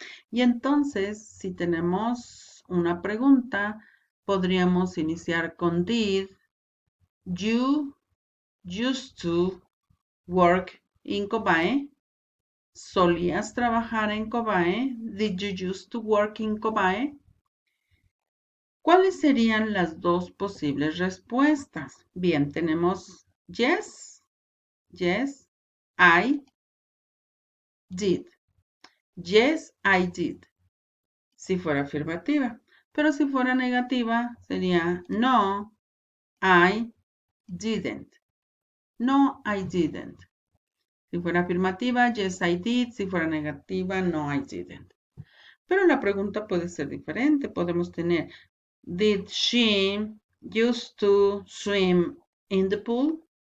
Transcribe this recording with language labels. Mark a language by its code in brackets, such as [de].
[es] Y entonces, si tenemos una pregunta, podríamos iniciar con [en] did you used to work in Cobae? [es] ¿Solías trabajar en Cobae? [en] Did you used to work in Cobae? [es] ¿Cuáles serían las dos posibles respuestas? Bien, tenemos [en] yes, yes, I did. Yes, I did. [es] Si fuera afirmativa. Pero si fuera negativa, sería [en] no, I didn't. No, I didn't. [es] Si fuera afirmativa, [en] yes, I did. [es] Si fuera negativa, [en] no, I didn't. [es] Pero la pregunta puede ser diferente. Podemos tener, [en] did she used to swim in the pool?